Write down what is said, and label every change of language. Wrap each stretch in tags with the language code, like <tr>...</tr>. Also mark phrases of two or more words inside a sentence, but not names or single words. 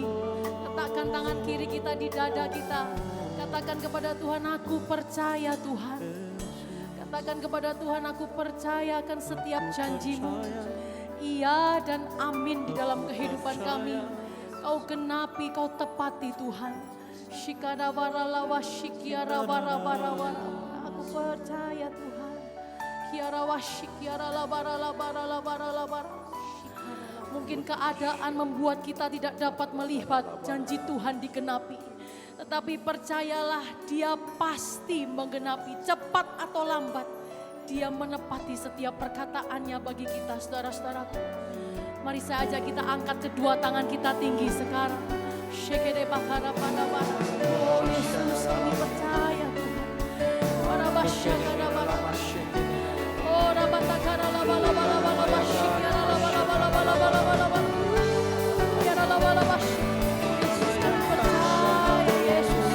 <id>Letakkan tangan kiri kita di dada kita. Katakan kepada Tuhan, aku percaya Tuhan. Katakan kepada Tuhan, aku percaya akan setiap janjimu. Iya dan amin di dalam kehidupan kami. Kau genapi, kau tepati Tuhan. Shikada waralawa shikiara warawarawara. Aku percaya Tuhan. Kiara washikiara labaralabaralabaralabar. Mungkin keadaan membuat kita tidak dapat melihat janji Tuhan digenapi. Tetapi percayalah, Dia pasti menggenapi, cepat atau lambat. Dia menepati setiap perkataannya bagi kita, saudara-saudaraku. Mari saya ajak kita angkat kedua tangan kita tinggi sekarang. Shekede bahara pada bara. Oh Yesus, kami percaya Tuhan. Warabasyakada bara. Oh rabatakara labalabalabalaba. Shikyara labalabalabalaba. Shikyara labalabalabalaba. Yesus, kami percaya Yesus.</id>